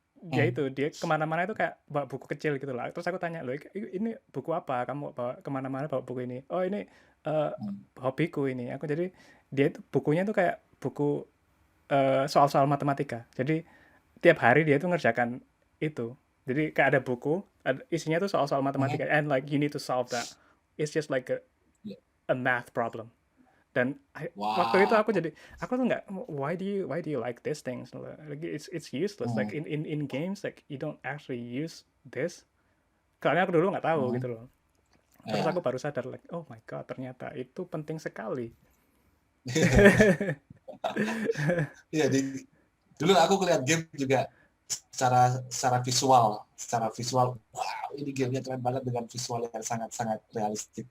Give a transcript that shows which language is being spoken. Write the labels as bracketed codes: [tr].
[id] Dia kemana-mana itu kayak bawa buku kecil gitu lah. Terus aku tanya, loh ini buku apa? Kamu bawa kemana-mana bawa buku ini? Oh ini hobiku ini. Aku jadi dia itu bukunya tuh kayak buku soal-soal matematika. Jadi tiap hari dia tuh ngerjakan itu. Jadi kayak ada buku, isinya tuh soal-soal matematika, [en] and like you need to solve that. It's just like a math problem. [id] Dan waktu itu [en] Wow. [id] aku tuh nggak, [en] why do you like these things? Like it's useless. Like in games like you don't actually use this. [id] Karena aku dulu nggak tahu gitu loh. Terus aku baru sadar [en] like, oh my god, [id] ternyata itu penting sekali. Iya, dulu aku lihat game juga secara visual, wow, ini gamenya keren banget dengan visual yang sangat-sangat realistik.